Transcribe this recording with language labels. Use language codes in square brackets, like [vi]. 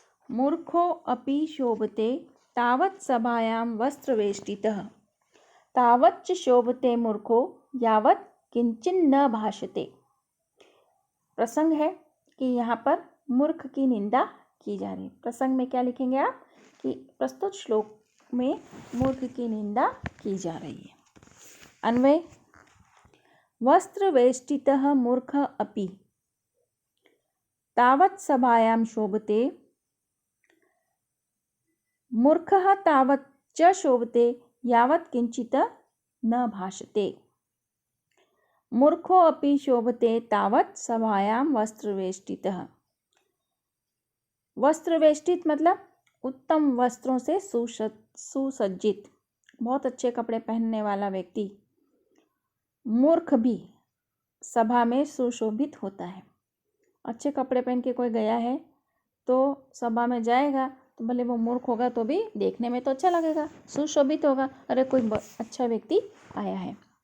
[sa] मूर्खो अपि शोभते तावत् सभायां वस्त्रवेष्टितः तावच्च शोभते मूर्खो यावत् किंचिन्न भाषते। [hi] प्रसंग है कि यहाँ पर मूर्ख की निंदा की जा रही है। प्रसंग में क्या लिखेंगे आप कि प्रस्तुत श्लोक में मूर्ख की निंदा की जा रही है। [sa] अन्वय, वस्त्रवेष्टितः मूर्ख अपि तावत् सभायां शोभते मूर्खः तावत् च शोभते यावत् किंचित् न भाषते। मूर्खो अपि शोभते तावत् सभायां वस्त्रवेष्टितः। [hi] वस्त्रवेष्टित मतलब उत्तम वस्त्रों से सुसज्जित, बहुत अच्छे कपड़े पहनने वाला व्यक्ति मूर्ख भी सभा में सुशोभित होता है। अच्छे कपड़े पहन के कोई गया है तो सभा में जाएगा तो भले वो मूर्ख होगा तो भी देखने में तो अच्छा लगेगा, सुशोभित होगा, अरे कोई अच्छा व्यक्ति आया है।